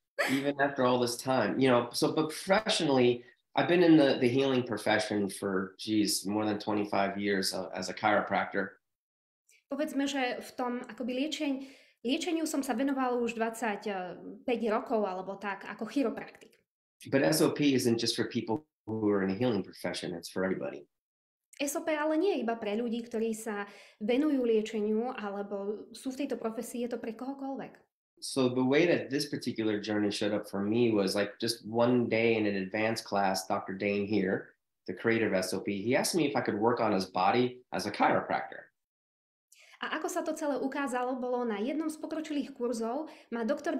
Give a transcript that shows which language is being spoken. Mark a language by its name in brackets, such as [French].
[English] Even after all this time, but professionally, I've been in the healing profession for, more than 25 years as a chiropractor. [Slovak] Povedzme, že v tom akoby liečeniu som sa venoval už 25 rokov alebo tak, ako chiropraktik. [English] But SOP isn't just for people who are in a healing profession, it's for everybody. [Slovak] SOP ale nie je iba pre ľudí, ktorí sa venujú liečeniu alebo sú v tejto profesii, je to pre kohokoľvek. [English] So the way that this particular journey showed up for me was like just one day in an advanced class, Dr. Dane here, the creator of SOP, he asked me if I could work on his body as a chiropractor. [Slovak] A ako sa to celé ukázalo, bolo na jednom z pokročilých kurzov, ma Dr.